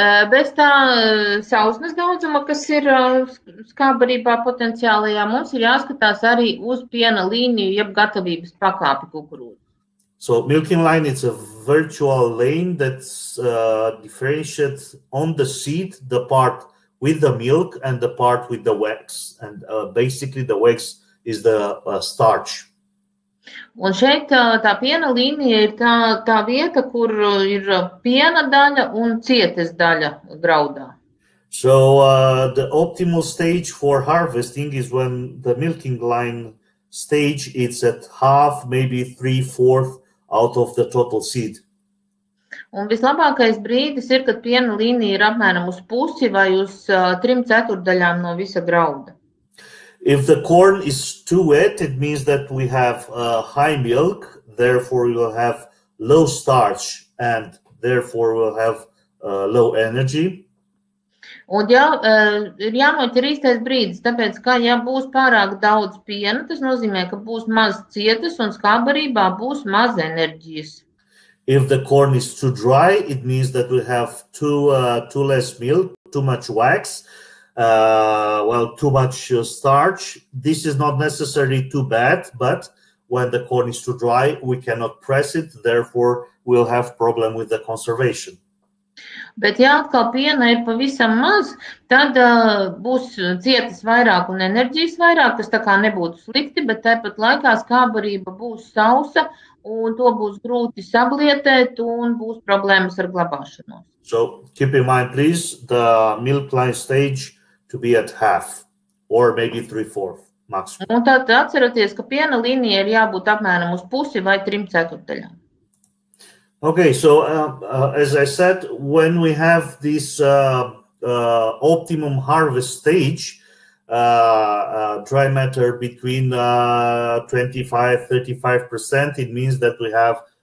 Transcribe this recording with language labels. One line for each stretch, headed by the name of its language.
Latvian: Bez tā sausnes daudzuma, kas ir skābbarībā potenciālajā, mums ir jāskatās arī uz piena līniju, jeb gatavības pakāpi kukurūzu.
English: So milking line is a virtual lane that's differentiates on the seed, the part with the milk and the part with the wax, and basically the wax is the starch.
Latvian: Un šeit tā piena līnija ir tā vieta, kur ir piena daļa un cietes daļa graudā.
English: So the optimal stage for harvesting is when the milking line stage is at half, maybe 3/4 out of the total seed.
Latvian: Un vislabākais brīdis ir, kad piena līnija ir apmēram uz pusi vai uz 3/4 no visa grauda.
English: If the corn is too wet, it means that we have high milk, therefore we will have low starch and therefore we'll have low energy.
Latvian: Un ir jānoķer īstais brīdis, tāpēc, ka ja būs pārāk daudz piena, tas nozīmē, ka būs maz cietes un skābbarībā būs maz enerģijas.
English: If the corn is too dry, it means that we have too less milk, too much wax, too much starch. This is not necessarily too bad, but when the corn is too dry, we cannot press it, therefore we'll have problem with the conservation.
Latvian: Bet ja atkal piena ir pavisam maz, tad būs cietas vairāk un enerģijas vairāk, kas tā kā nebūtu slikti, bet tāpat laikā skābbarība būs sausa un to būs grūti sablietēt un būs problēmas ar glabāšanos.
English: So keep in mind, please, the milk line stage to be at half or maybe 3/4 maximum.
Latvian: Un tad atcerieties, ka piena līnija ir jābūt apmēram uz pusi vai 3/4.
English: Okay, so as I said, when we have this optimum harvest stage, dry matter between 25-35%, it means that we have